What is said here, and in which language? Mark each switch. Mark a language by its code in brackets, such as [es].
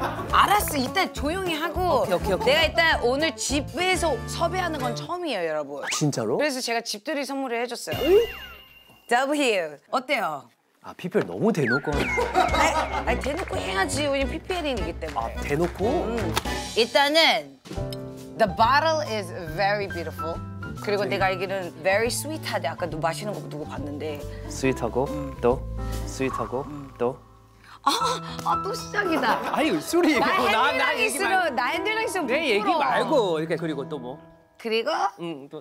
[ko] 알았어, 이따 조용히 하고. [en] 오케이. [ko] 내가 일단 오늘 집에서 섭외하는 건 처음이에요, 여러분. 진짜로? 그래서 제가 집들이 선물을 해줬어요. W 어때요? 아, PPL 너무 대놓고 하는 거야. 아니 대놓고 해야지. 왜냐면 PPL이기 때문에. 아, 대놓고? 일단은 [en] the bottle is very beautiful. [ko] 그리고 내가 알기로는 [en] very sweet [ko] 하대. 아까 마시는 거 누구 봤는데. 스윗하고 또 스윗하고 또. 또 시작이다. 아니, 술이 나 이거 헨리랑 있으면 내 얘기 말고 이렇게 그리고 또 뭐? 그리고 또